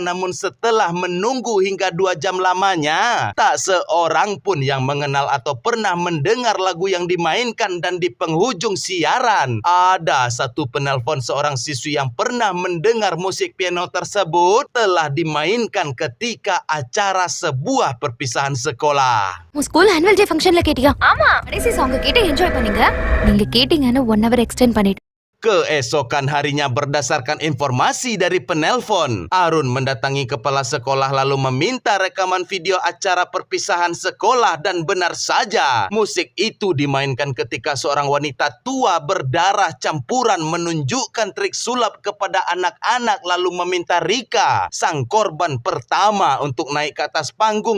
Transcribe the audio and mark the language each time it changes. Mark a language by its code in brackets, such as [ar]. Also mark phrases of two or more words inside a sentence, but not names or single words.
[id] Namun setelah menunggu hingga 2 jam lamanya, tak seorang pun yang mengenal atau pernah mendengar lagu yang dimainkan. Dan di penghujung siaran, ada satu penelpon seorang siswi yang pernah mendengar musik piano tersebut telah dimainkan ketika acara sebuah perpisahan sekolah. [en] school annual day functionல [ta] கேட்டியா? ஆமா, கடைசி சாங் கேட்டு என்ஜாய் பண்ணீங்க. நீங்க கேட்டிங்கன்னு [en] 1 hour extend [ta] பண்ணிட்டு. [id] Keesokan harinya, berdasarkan informasi dari penelpon, Arun mendatangi kepala sekolah lalu meminta rekaman video acara perpisahan sekolah, dan benar saja musik itu dimainkan ketika seorang wanita tua berdarah campuran menunjukkan trik sulap kepada anak-anak lalu meminta Rika, sang korban pertama, untuk naik ke atas panggung.